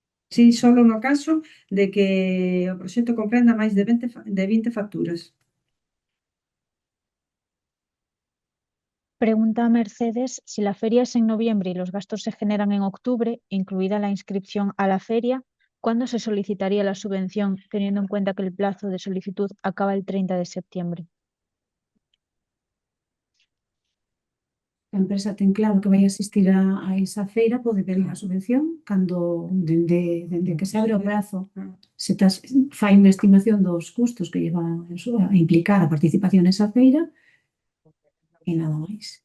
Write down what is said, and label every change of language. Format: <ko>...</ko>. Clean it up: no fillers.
<gl>Sí, solo no caso de que o proxecto comprenda máis de 20 facturas.</gl> <es>Pregunta a Mercedes si la feria es en noviembre y los gastos se generan en octubre, incluida la inscripción a la feria, ¿cuándo se solicitaría la subvención, teniendo en cuenta que el plazo de solicitud acaba el 30 de septiembre?</es> <gl>A empresa ten claro que vai asistir a esa feira, pode pedir a subvención cando dende que se abre o prazo se fai unha estimación dos custos que lleva a implicar a participación nesa feira e nada máis.</gl>